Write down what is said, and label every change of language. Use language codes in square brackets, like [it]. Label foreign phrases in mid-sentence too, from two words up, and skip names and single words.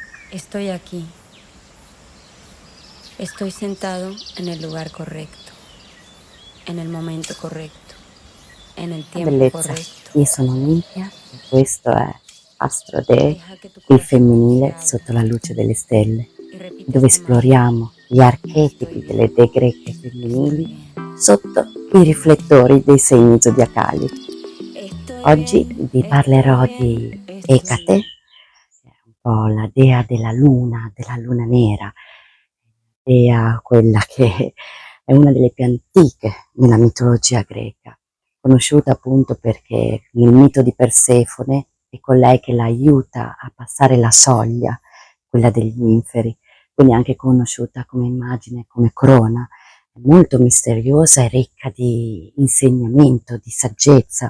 [es] Estoy aquí. Estoy sentado en el lugar correcto, en el momento corretto, en el tiempo [it] Bellezza, [es] corretto. [it] io sono Olimpia e questo è Astro Day, [es] Deja que tu [it] il [es] corazón te [it] femminile [es] abra [it] sotto la luce delle stelle, [es] y repite [it] dove [es] este mantra. [it] esploriamo gli [es] Estoy [it] archetipi delle [es] bien, [it] dee greche [es] estoy [it] femminili [es] bien, [it] sotto i riflettori dei segni zodiacali. [es] estoy [it] Oggi [es] bien, [it] vi [es] estoy [it] parlerò [es] bien, [it] di [es] estoy [it] Ecate, [es] bien. [it] che è un po' la dea della luna nera, dea quella che è una delle più antiche nella mitologia greca, conosciuta appunto perché nel mito di Persefone è colei che la aiuta a passare la soglia, quella degli inferi, quindi anche conosciuta come immagine, come corona, è molto misteriosa e ricca di insegnamento, di saggezza.